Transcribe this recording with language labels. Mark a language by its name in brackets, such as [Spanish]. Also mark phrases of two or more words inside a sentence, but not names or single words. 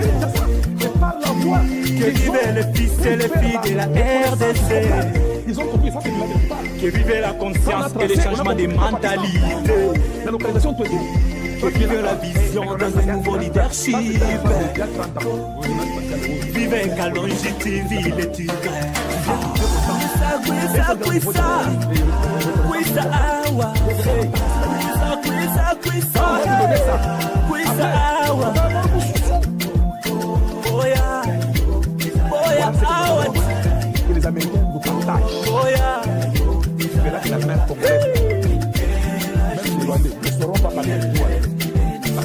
[French] Que vive les fils et les filles de la RDC. Ils ont compris ça, c'est de la vérité. Que vive la conscience et le changement de mentalité. La localisation, toi, que vive la vision dans un nouveau leadership. Vive Kalonji TV, le tigre. [Kongo] Kwisa awa. Kwisa awa. [French] Que les Américains nous partagent. C'est là que la mer complète. Même les Rwandais ne sauront pas parler de nous.